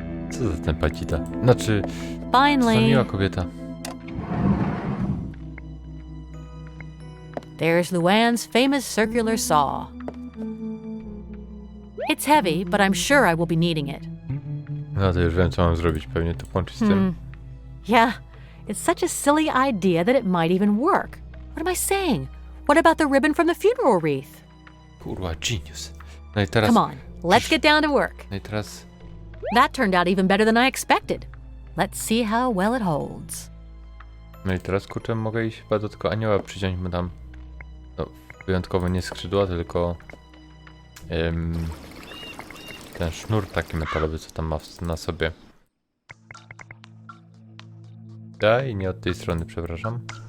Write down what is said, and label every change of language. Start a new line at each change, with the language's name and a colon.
Polish: Co za ten pacita? Znaczy, to
English: Finally.
Polish: miła kobieta.
English: There's Luann's famous circular saw. It's heavy, but I'm sure I will be needing it.
Polish: No to już wiem, co mam zrobić. Pewnie to połączyć z tym.
English: Yeah, it's such a silly idea that it might even work. What am I saying? What about the ribbon from the funeral wreath?
Polish: Kurwa, genius. No i teraz...
English: Come on, let's get down to work.
Polish: No i teraz...
English: That turned out even better than I expected. Let's see how well it holds.
Polish: No i teraz, kurczę, mogę iść chyba do tego anioła przyciąć mu tam... No, wyjątkowo nie skrzydła, tylko... ten sznur taki metalowy, co tam ma na sobie. Daj, nie od tej strony, przepraszam.